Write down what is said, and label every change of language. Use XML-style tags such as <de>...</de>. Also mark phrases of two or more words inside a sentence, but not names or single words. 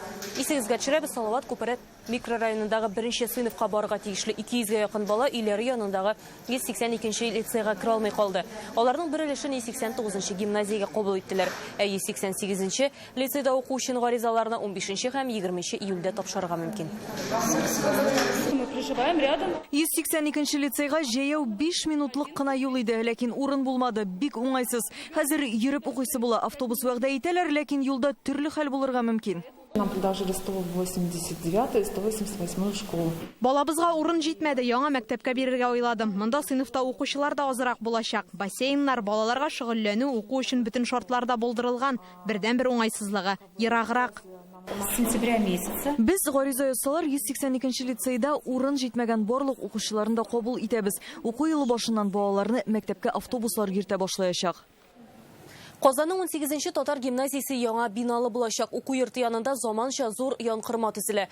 <tt>Исегезгә төшерәбез, Салават күпере микрорайонындагы 1нче сыйныфка барырга тиешле 200-гә якын бала өйләре янындагы 182-нче лицейга кира алмый калды. Аларның бер өлешен 189-нчы гимназиягә кабул иттеләр. 188-нче лицейда укучының гаризаларны 15-нче һәм 20-нче июльдә тапшырырга мөмкин.</tt> <ru>Мы проживаем рядом.</ru> <tt>182-нче лицейга җәяү 5 минутлык кына юл иде, ләкин урын булмады, бик уңайсыз. Хәзер йөреп укыйсы була, автобус вәгъдә итәләр, ләкин юлда төрле хәл булырга мөмкин.</tt> <ru>Нам предложили 189 и 188 школу.</ru> <tt>Балабызга урын җитмәде, яңа мәктәпкә бирергә уйладым. Монда сыйныфта укучылар да азрак булачак. Бассейннар, балаларга шөгыльләнү, уку өчен бөтен шартлар да булдырылган. Бердән-бер уңайсызлыгы ераграк.</tt> <ru>С сентября месяца.</ru> <tt>Без гариза язсалар 182-нче лицейда урын җитмәгән барлык укучыларны да кабул итәбез. Уку елы башыннан балаларны мәктәпкә автобуслар йөртә башлаячак. Казанның 18-нче татар гимназиясе яңа биналы булачак. Уку йорты янында заманча зур янкырма төзелә.</tt>